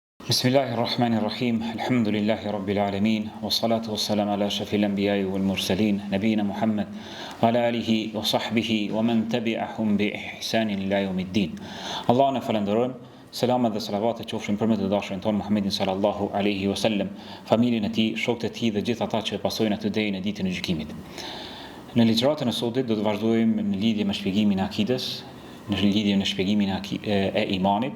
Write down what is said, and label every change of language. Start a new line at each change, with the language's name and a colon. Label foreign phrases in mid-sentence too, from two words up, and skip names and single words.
Arabic: بسم الله الرحمن الرحيم. الحمد لله رب العالمين. والصلاة والسلام على أشرف الأنبياء والمرسلين، نبينا محمد وعلى آله وصحبه ومن تبعهم بإحسان إلى يوم الدين.
Albanian: Allahun e falenderojmë. Selamat dhe salavatet qofshin për me të dashurin tonë Muhammedin
Arabic: صلى الله عليه وسلم,
Albanian: familjen e tij, shokët e tij dhe gjithë ata që pasojnë atë deri në ditën e gjykimit. Në ligjëratën e sotit do të vazhdojmë në lidhje me shpjegimin e akides, në lidhje me shpjegimin e imanit.